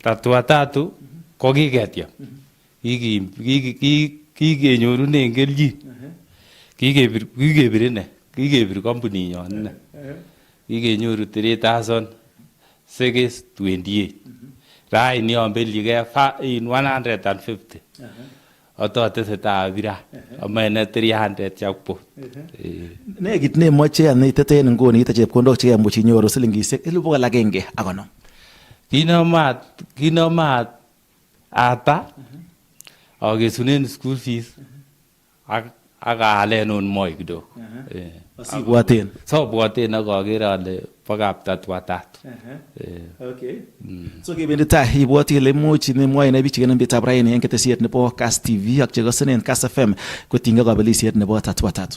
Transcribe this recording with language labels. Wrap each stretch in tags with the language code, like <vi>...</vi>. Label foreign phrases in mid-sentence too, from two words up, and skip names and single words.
<kln>tatua tatu ko kiketyem kikenyorunen kelchin kikebir ine kikebir kampuninyon ine kikenyoru 3,628 raini ambeligei in 150 ototesetai abira amene 300 jackpot. Nekit nemoche aniteten nguni ite chepkondok chekemuch inyoru silingisiek 150. Kinomat ata akesunen</kln> <en>school fees</en> <kln>ak aalen on moi kidogo. Asibwaten. Sobwaten ak akere ale bo kaptatua tatu. Okay. So kebendi tai ibwoti ile imuch nemwoe ne biik chekenam betab raini en ketesiet nebo Kass TV ak chekosenen Kass FM kotinygei kabelisiet nebo tatua tatu.</kln>